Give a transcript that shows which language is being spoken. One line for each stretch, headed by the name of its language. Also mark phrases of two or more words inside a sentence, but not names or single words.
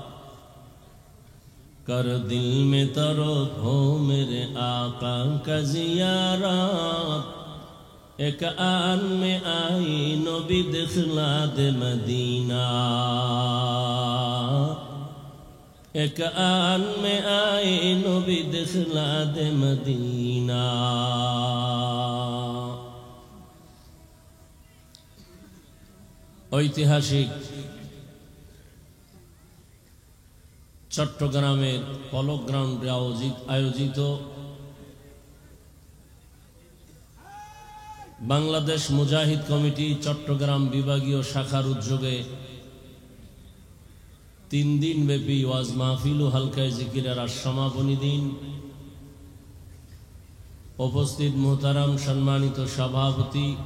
Urdu: کر دل میں طرب ہو میرے آقا کا زیارت ایک آن میں آئی نبی دخلا دے مدینہ ایک آن میں آئی نبی دخلا دے مدینہ
Bangla: ঐতিহাসিক চট্টগ্রামের পলক গ্রাউন্ডে আয়োজিত বাংলাদেশ মুজাহিদ কমিটি চট্টগ্রাম বিভাগীয় শাখার উদ্যোগে 3 দিন ব্যাপী ওয়াজ মাহফিল ও হালকায়ে জিকিরের সমাপনী দিন উপস্থিত মুহতারাম সম্মানিত সভাপতি